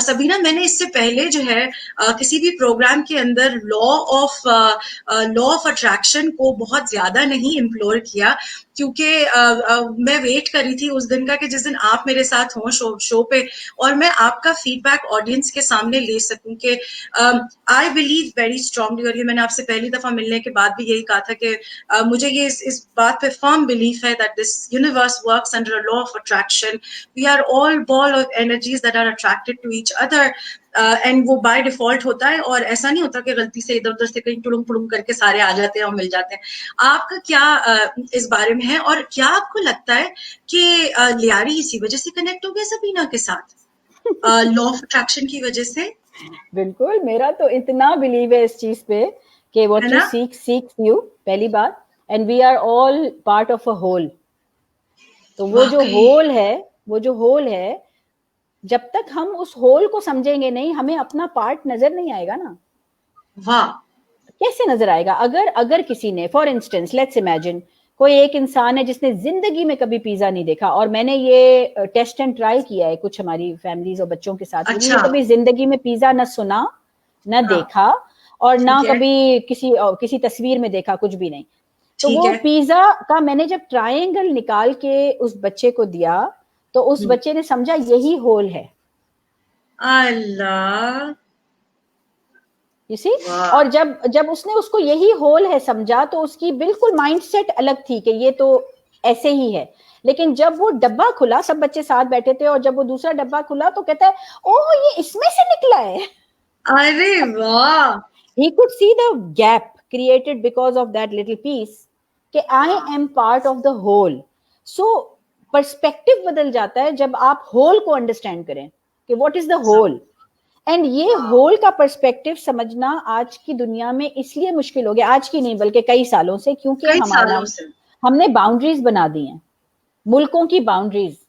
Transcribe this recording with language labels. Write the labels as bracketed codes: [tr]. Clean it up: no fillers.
[ur] سبینہ میں نے اس سے پہلے جو ہے کسی بھی پروگرام کے اندر لا آف اٹریکشن کو بہت زیادہ نہیں امپلور کیا, کیونکہ میں ویٹ کر رہی تھی اس دن کا کہ جس دن آپ میرے ساتھ ہوں شو پہ, اور میں آپ کا فیڈ بیک آڈینس کے سامنے لے سکوں. کہ [en] I believe very strongly, [ur] اور یہ میں نے آپ سے پہلی دفعہ ملنے کے بعد بھی یہی کہا تھا کہ مجھے یہ اس بات آپ پہ [en] firm belief ہے that this universe works under a law of attraction. We are all ball of energies that are attracted to each other. [ur] And وہ بائی ڈیفالٹ ہوتا ہے, اور ایسا نہیں ہوتا کہ غلطی سے ادھر ادھر سے کہیں ٹڑنگ پڑنگ کر کے سارے آ جاتے ہیں اور مل جاتے ہیں. آپ کا کیا اس بارے میں ہے, اور کیا آپ کو لگتا ہے کہ لیاری اسی وجہ سے کنیکٹ ہو گیا سبینہ کے ساتھ, لا آف اٹریکشن کی وجہ سے؟ بالکل, میرا تو اتنا بلیو ہے اس چیز پہ کہ [en] what you seek seeks you, [ur] پہلی بات, [en] and we are all part of a whole. [ur] تو وہ جو ہول ہے جب تک ہم اس ہول کو سمجھیں گے نہیں, ہمیں اپنا پارٹ نظر نہیں آئے گا نا. واہ, کیسے نظر آئے گا؟ اگر کسی نے, [en] for instance let's imagine, [ur] کوئی ایک انسان ہے جس نے زندگی میں کبھی پیزا نہیں دیکھا, اور میں نے یہ ٹیسٹ اینڈ ٹرائی کیا ہے کچھ ہماری فیملیز اور بچوں کے ساتھ, انہوں نے کبھی زندگی میں پیزا نہ سنا نہ دیکھا اور نہ کبھی کسی تصویر میں دیکھا, کچھ بھی نہیں. تو وہ پیزا کا میں نے جب ٹرائنگل نکال کے اس بچے کو دیا تو اس بچے نے سمجھا یہی ہول ہے. اللہ, [en] you see? [ur] اور جب اس نے اس کو یہی ہول ہے سمجھا تو اس کی بالکل مائنڈ سیٹ الگ تھی کہ یہ تو ایسے ہی ہے. لیکن جب وہ ڈبہ کھلا, سب بچے ساتھ بیٹھے تھے, اور جب وہ دوسرا ڈبہ کھلا تو کہتا ہے اوہ یہ اس میں سے نکلا ہے. ارے واہ, [en] he could see the gap created because of that little piece کہ I am part of the whole. So perspective [ur] بدل جاتا ہے جب آپ ہول کو انڈرسٹینڈ کریں کہ [en] what is the whole. [ur] And یہ ہول کا پرسپیکٹو سمجھنا آج کی دنیا میں اس لیے مشکل ہو گیا, آج کی نہیں بلکہ کئی سالوں سے, کیونکہ ہم نے باؤنڈریز بنا دی ہیں, ملکوں کی باؤنڈریز.